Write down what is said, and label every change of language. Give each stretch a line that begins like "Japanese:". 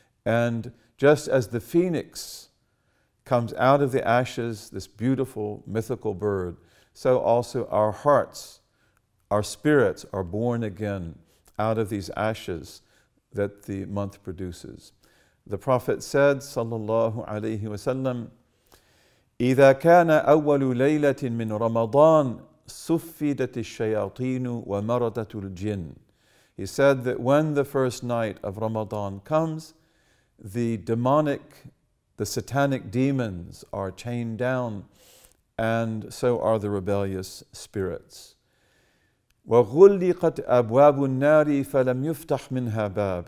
English: And just as the phoenix comes out of the ashes, this beautiful mythical bird, so also our hearts, our spirits are born again out of these ashes that the month produces. The Prophet said,
Arabic: sallallahu alaihi wasallam, إِذَا كَانَ أَوَّلُ لَيْلَةٍ مِّن رَمَضَانٍ سُفِّدَتِ الشَّيَاطِينُ وَمَرَدَةُ الْجِنِّ.
English: He said that when the first night of Ramadan comes, the satanic demons are chained down, and so are the rebellious spirits.
Arabic: وَغُلِّقَتْ أَبْوَابُ النَّارِ فَلَمْ يُفْتَحْ مِنْهَا بَابٍ.